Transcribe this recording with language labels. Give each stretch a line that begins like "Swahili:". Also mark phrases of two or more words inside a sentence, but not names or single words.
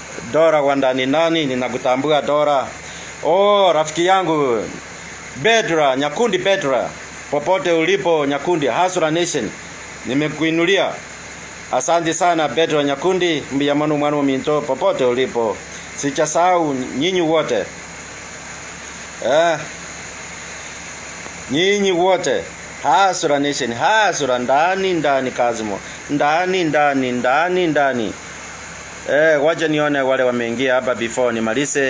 Swahili: Dora wa ndani nani, ninakutambua Dora. Oh, rafiki yangu Bedra, Nyakundi Bedra, popote ulipo Nyakundi, Hasura Nation, nimekuinulia. Asante sana Bedra Nyakundi, mbiyamanu mwana minto, popote ulipo. Sichasahau nyinyi wote. Nyinyi wote. Hasura Nation, Hasura ndani Kazimo. Ndani. Waje nione wale wameingia hapa before nimalize.